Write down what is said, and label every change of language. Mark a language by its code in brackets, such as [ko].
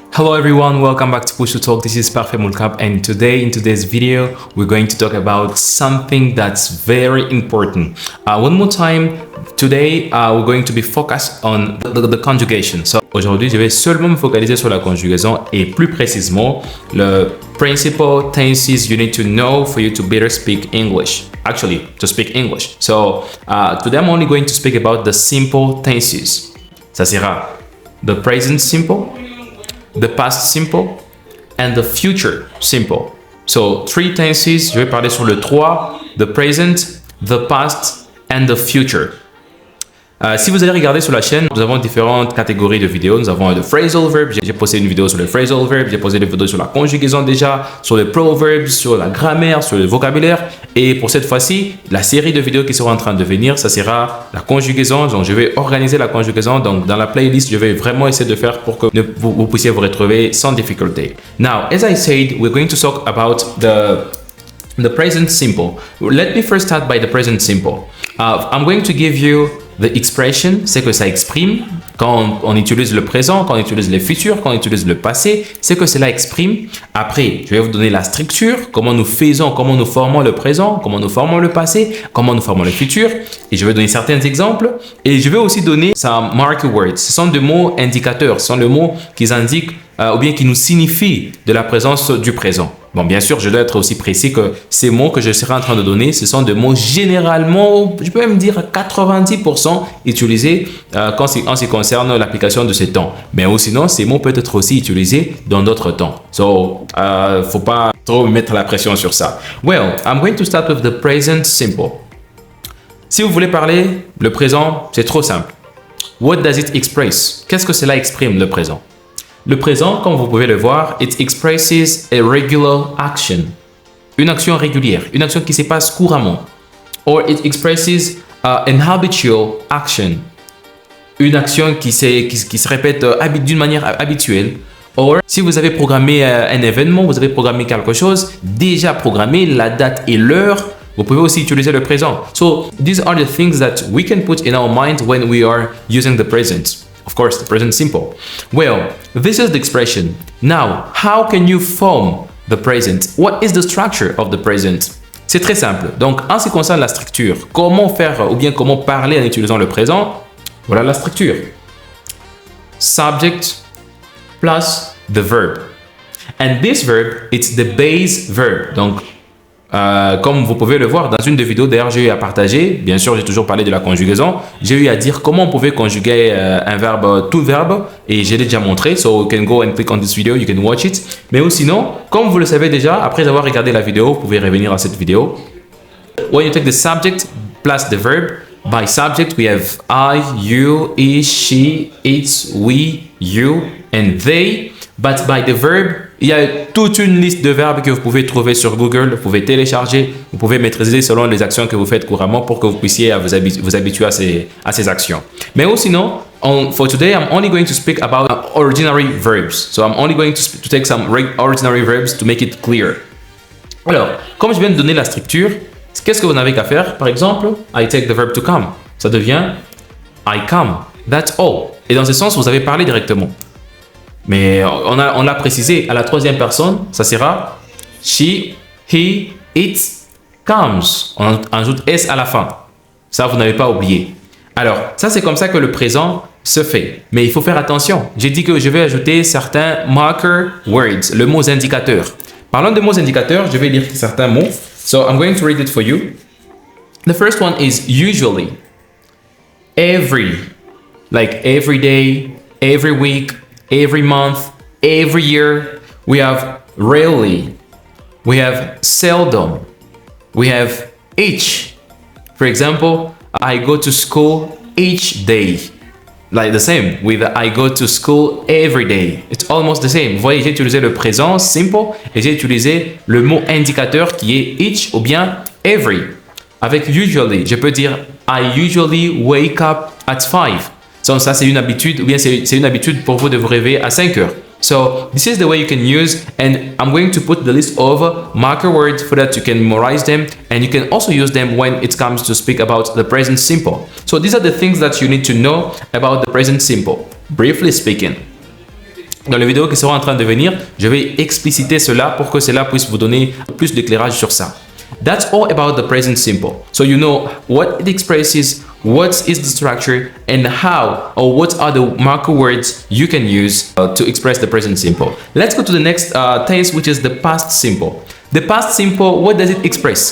[en] Hello everyone, welcome back to Push to Talk. This is Parfait Moulkap, and today in today's video we're going to talk about something that's very important. One more time, today we're going to be focused on the conjugation. [fr] So aujourd'hui, je vais seulement me focaliser sur la conjugaison et plus précisément le principal [en] tenses you need to know for you to better speak English. Actually, to speak English. So today I'm only going to speak about the simple tenses. [fr] Ça sera [en] the present simple, the past simple, and the future simple. So, three tenses, [fr] je vais parler sur le 3, [en] the present, the past, and the future. [fr] Si vous allez regarder sur la chaîne, nous avons différentes catégories de vidéos. Nous avons le phrasal verb, j'ai posté une vidéo sur le phrasal verb, j'ai posté des vidéos sur la conjugaison déjà, sur les proverbs, sur la grammaire, sur le vocabulaire. Et pour cette fois-ci, la série de vidéos qui sera en train de venir, ça sera la conjugaison. Donc, je vais organiser la conjugaison. Donc, dans la playlist, je vais vraiment essayer de faire pour que vous puissiez vous retrouver sans difficulté. [en] Now, as I said, we're going to talk about the present simple. Let me first start by the present simple. I'm going to give you the expression, [fr] c'est que ça exprime. Quand on utilise le présent, quand on utilise le futur, quand on utilise le passé, c'est que cela exprime. Après, je vais vous donner la structure, comment nous faisons, comment nous formons le présent, comment nous formons le passé, comment nous formons le futur. Et je vais donner certains exemples. Et je vais aussi donner [en] some marker words. [fr] Ce sont des mots indicateurs, ce sont des mots qui indiquent ou bien qui nous signifient de la présence du présent. Bon, bien sûr, je dois être aussi précis que ces mots que je serai en train de donner, ce sont des mots généralement, je peux même dire 90% utilisés en ce qui concerne l'application de ces temps. Mais ou sinon, ces mots peuvent être aussi utilisés dans d'autres temps. So, faut pas trop mettre la pression sur ça. [en] Well, I'm going to start with the present simple. [fr] Si vous voulez parler, le présent, c'est trop simple. [en] What does it express? [fr] Qu'est-ce que cela exprime, le présent? Le présent, comme vous pouvez le voir, [en] it expresses a regular action. [fr] Une action régulière, une action qui se passe couramment. [en] Or it expresses an habitual action. [fr] Une action qui se répète d'une manière habituelle. Or, si vous avez programmé un événement, vous avez programmé quelque chose, déjà programmé la date et l'heure, vous pouvez aussi utiliser le présent. [en] So, these are the things that we can put in our mind when we are using the present. Of course, the present simple. Well, this is the expression. Now, how can you form the present? What is the structure of the present? [fr] C'est très simple. Donc, en ce qui concerne la structure, comment faire ou bien comment parler en utilisant le présent? Voilà la structure. [en] Subject plus the verb. And this verb, it's the base verb. [fr] Donc, comme vous pouvez le voir dans une des vidéos, d'ailleurs j'ai eu à partager, bien sûr j'ai toujours parlé de la conjugaison, j'ai eu à dire comment on pouvait conjuguer un verbe, tout verbe, et j'ai déjà montré, [en] so you can go and click on this video, you can watch it. [fr] Mais ou sinon, comme vous le savez déjà, après avoir regardé la vidéo, vous pouvez revenir à cette vidéo. [en] When you take the subject plus the verb, by subject we have I, you, he, she, it, we, you, and they. But by the verb, [fr] il y a toute une liste de verbes que vous pouvez trouver sur Google, vous pouvez télécharger, vous pouvez maîtriser selon les actions que vous faites couramment pour que vous puissiez vous habituer à ces actions. Mais ou sinon, [en] for today, I'm only going to speak about ordinary verbs. So I'm only going to take some ordinary verbs to make it clear. [fr] Alors, comme je viens de donner la structure, qu'est-ce que vous n'avez qu'à faire? Par exemple, [en] I take the verb to come. [fr] Ça devient [en] I come. That's all. [fr] Et dans ce sens, vous avez parlé directement. Mais on l'a précisé à la troisième personne, ça sera [en] she, he, it comes. [fr] On ajoute s à la fin. Ça, vous n'avez pas oublié. Alors, ça, c'est comme ça que le présent se fait. Mais il faut faire attention. J'ai dit que je vais ajouter certains marker words, le mot indicateur. Parlant de mots indicateurs, je vais lire certains mots. [en] So, I'm going to read it for you. The first one is usually. Every. Like every day, every week, every month, every year. We have rarely. We have seldom. We have each. For example, I go to school each day. Like the same with I go to school every day. It's almost the same. [fr] Vous voyez, j'ai utilisé le présent simple et j'ai utilisé le mot indicateur qui est each ou bien every. [en] Avec usually, [fr] je peux dire [en] I usually wake up at 5. [fr] So, ça, c'est une habitude, ou bien c'est une habitude pour vous de vous réveiller à 5 heures. [en] So, this is the way you can use, and I'm going to put the list of marker words so that you can memorize them, and you can also use them when it comes to speak about the present simple. So, these are the things that you need to know about the present simple, briefly speaking. [fr] Dans les vidéos qui seront en train de venir, je vais expliciter cela pour que cela puisse vous donner plus d'éclairage sur ça. [en] That's all about the present simple. So you know what it expresses, what is the structure, and how or what are the marker words you can use to express the present simple. Let's go to the next tense, which is the past simple. The past simple, what does it express?